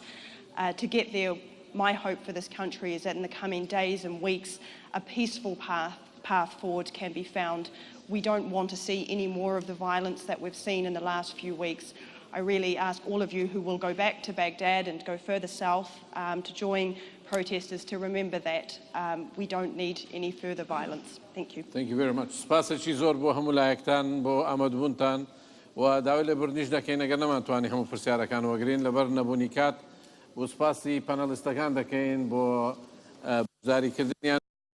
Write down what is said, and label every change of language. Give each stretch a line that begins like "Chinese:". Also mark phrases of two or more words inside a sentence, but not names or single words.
English: To get there, my hope for this country is that in the coming days and weeks, a peaceful path forward can be found. We don't want to see any more of the violence that we've seen in the last few weeks. I really ask all of you who will go back to Baghdad and go further south to join protesters to remember that we don't need any further violence. Thank you. Thank you very much.
Central Kurdish: سپاسێکی زۆر بۆ هەموو لایەکتان بۆ ئامادەبوونتان و داوای لە بڕنیش دەکەین ئەگەر نەمانتوانی هەموو پرسیارەکان وەگرین لەبەر نەبوونی کات و سپاسی پانەلیستەکان دەکەین بۆ گوزاریکردنیان